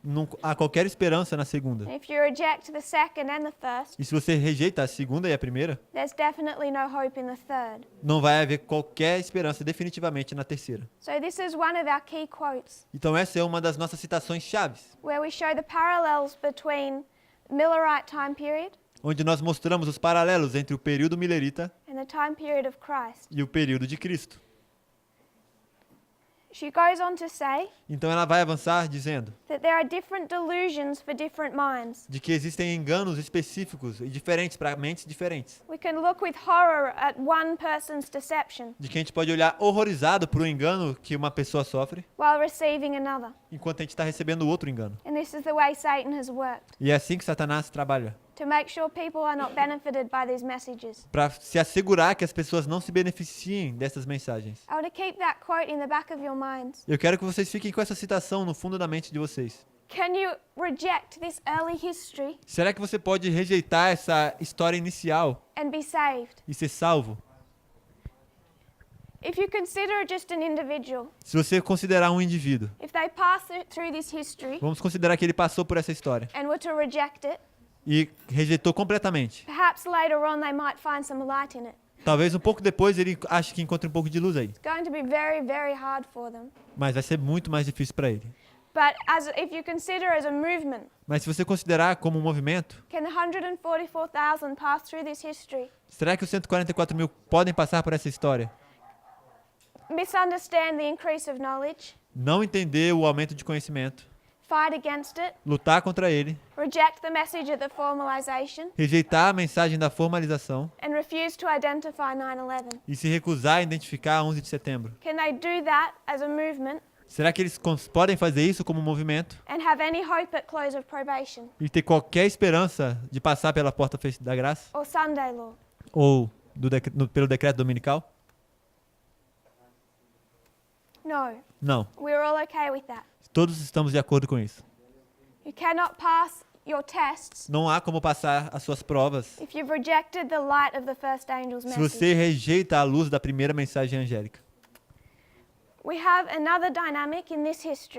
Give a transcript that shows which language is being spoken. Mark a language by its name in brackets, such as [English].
[Portuguese] não há qualquer esperança na segunda. [English] And if you reject the second and the first, [Portuguese] E se você rejeita a segunda e a primeira, [English] there's definitely no hope in the third. [Portuguese] não vai haver qualquer esperança definitivamente na terceira. [English] So this is one of our key quotes, [Portuguese] Então essa é uma das nossas citações chaves, [English] where we show the parallels between Millerite time period [Portuguese] onde nós mostramos os paralelos entre o período millerita [English] and the time period of Christ. [Portuguese] e o período de Cristo. [English] She goes on to say [Portuguese] Então ela vai avançar dizendo [English] that there are different delusions for different minds. [Portuguese] de que existem enganos específicos e diferentes para mentes diferentes. [English] We can look with horror at one person's deception [Portuguese] De que a gente pode olhar horrorizado para o engano que uma pessoa sofre, [English] while receiving another. [Portuguese] enquanto a gente está recebendo outro engano. [English] And this is the way Satan has worked, [Portuguese] E é assim que Satanás trabalha, [English] to make sure people are not benefited by these messages. [Portuguese] para se assegurar que as pessoas não se beneficiem dessas mensagens. [English] I want to keep that quote in the back of your minds. [Portuguese] Eu quero que vocês fiquem com essa citação no fundo da mente de vocês. [English] Can you reject this early history [Portuguese] Será que você pode rejeitar essa história inicial [English] and be saved? [Portuguese] e ser salvo? [English] If you consider just an individual, [Portuguese] Se você considerar um indivíduo, [English] if they pass through this history [Portuguese] vamos considerar que ele passou por essa história [English] and were to reject it, [Portuguese] e rejeitou completamente. [English] perhaps later on they might find some light in it. [Portuguese] Talvez um pouco depois ele ache que encontre um pouco de luz aí, [English] It's going to be very, very hard for them. [Portuguese] mas vai ser muito mais difícil para ele. [English] But if you consider as a movement, [Portuguese] Mas se você considerar como um movimento, [English] can 144,000 pass through this history? [Portuguese] será que os 144 mil podem passar por essa história? [English] Misunderstand the increase of knowledge, [Portuguese] Não entender o aumento de conhecimento, [English] fight against it, [Portuguese] lutar contra ele, [English] reject the message of the formalization, [Portuguese] rejeitar a mensagem da formalização [English] and refuse to identify 9/11. [Portuguese] e se recusar a identificar 11 de setembro. [English] Can they do that as a movement [Portuguese] Será que eles podem fazer isso como um movimento [English] and have any hope at close of probation [Portuguese] e ter qualquer esperança de passar pela porta da graça [English] or Sunday law? [Portuguese] ou pelo decreto dominical? [English] No, [Portuguese] Não. [English] we're all okay with that. [Portuguese] Todos estamos de acordo com isso. [English] You cannot pass your tests [Portuguese] Não há como passar as suas provas [English] if you've rejected the light of the first angel's [Portuguese] se [English] message. [Portuguese] você rejeita a luz da primeira mensagem angélica. [English] We have another dynamic in this history.